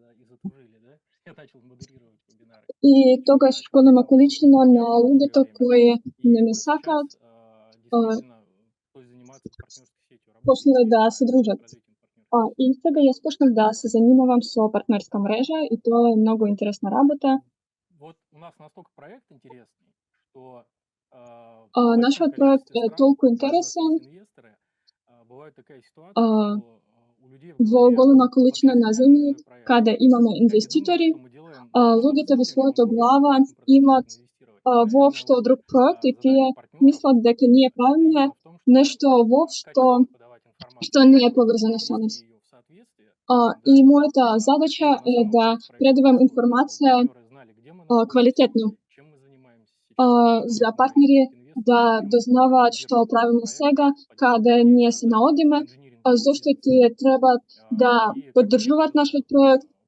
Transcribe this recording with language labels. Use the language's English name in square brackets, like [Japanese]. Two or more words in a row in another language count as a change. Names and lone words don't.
[Macedonian] И тогаш голема количина на луѓето кои не ме сакаат почнале да се дружат. И сега јас почнав да се занимавам со партнерска мрежа и тоа е многу интересна работа. [Russian] Вот у нас настолько проект интересный, что [Macedonian] Нашиот проект е толку интересен. [Russian] Бывает такая ситуация, что у людей [Macedonian] Во голема количина на земји, каде имаме инвеститори, луѓето во својата глава имат воопшто друг проект и тие мислат дека ние правиме нешто воопшто што не е поврзано со нас. И мојата задача е да предавам информација квалитетно за партнери да дознаваат што правиме сега, каде ние се наодиме, зашто тие треба да поддржуваат нашиот проект.